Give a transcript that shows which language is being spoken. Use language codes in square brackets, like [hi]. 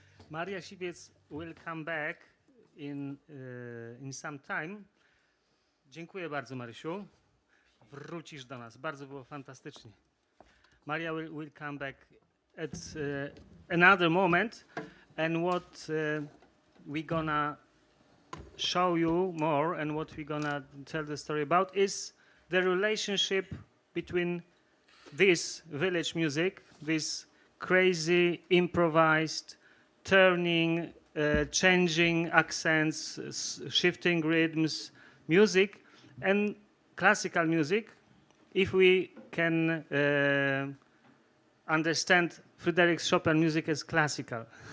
[en] Maria Siwiec will come back in some time. [pl] Dziękuję bardzo, Marysiu. Wrócisz do nas. Bardzo było fantastycznie. [en] Maria will come back at another moment. And what we're gonna show you more and what we're gonna tell the story about is the relationship between this village music, this crazy, improvised, turning, changing accents, shifting rhythms, music, and classical music, if we can understand Frédéric Chopin music as classical.